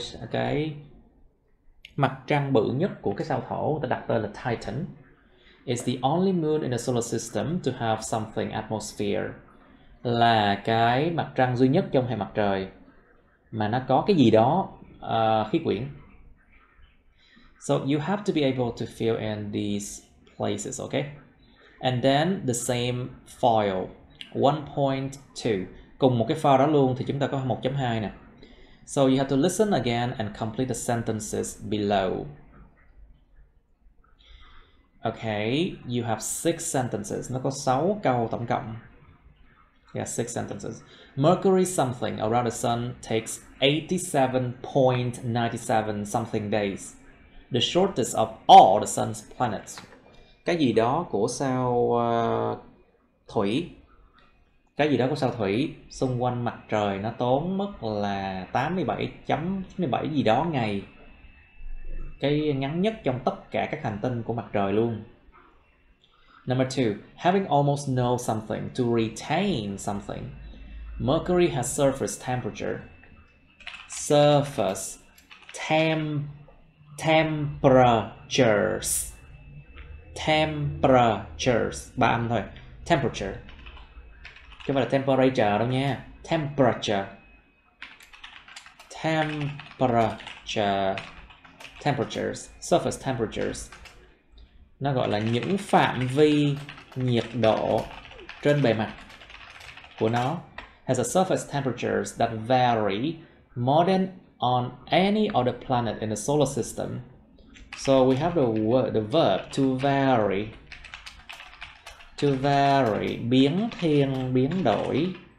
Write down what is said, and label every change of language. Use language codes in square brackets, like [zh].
[vi] Cái mặt trăng bự nhất của cái sao Thổ, ta đặt tên là Titan. [en] It's the only moon in the solar system to have something atmosphere. [vi] Là cái mặt trăng duy nhất trong hệ mặt trời mà nó có cái gì đó khí quyển. [en] So you have to be able to fill in these places, okay? And then the same file 1.2. [vi] Cùng một cái file đó luôn thì chúng ta có 1.2 nè. [en] So you have to listen again and complete the sentences below. Okay, you have 6 sentences. [vi] Nó có 6 câu tổng cộng. [en] Yeah, 6 sentences. Mercury something around the sun takes 87.97 something days. The shortest of all the sun's planets. [vi] Cái gì đó của sao Thủy. Cái gì đó của sao Thủy xung quanh mặt trời nó tốn mất là 87.97 gì đó ngày. Cái ngắn nhất trong tất cả các hành tinh của mặt trời luôn. [en] Number 2, having almost no something to retain something. Mercury has surface temperature. Surface temperatures. Temperatures, [vi] 3 âm thôi. Temperature, chứ không phải là temperature đâu nha. Temperature. [en] Temperature. Temperatures, surface temperatures. [vi] Nó gọi là những phạm vi nhiệt độ trên bề mặt của nó. [en] Has a surface temperatures that vary more than on any other planet in the solar system. So we have the verb to vary. [vi] To vary, biến thiên, biến đổi.